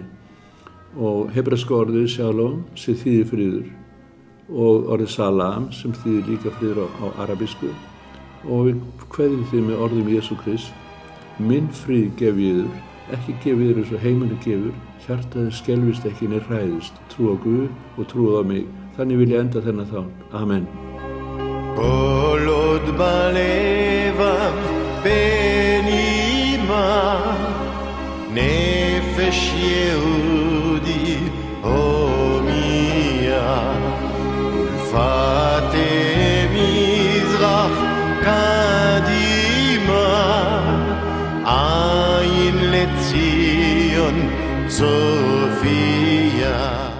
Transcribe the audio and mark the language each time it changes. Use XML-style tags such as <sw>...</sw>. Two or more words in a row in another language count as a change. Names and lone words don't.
<is>Og hebreska orðið shalom sem þýðir friður, og orðið salam sem þýðir líka friður á arabísku, og við kveðjum því með orðum Jesú Krist: minn frið gef ég yður, ekki gef ég yður eins og heimurinn gefur, hjartað skelfist ekki né hræðist, trú á Guð og trú á mig. Þannig vil ég enda þennan þátt. Amen.</is> <he>כל עוד בלבב בנימה נפש יהודי הומיה ולפתי מזרח קדימה עין לציון צופיה</he>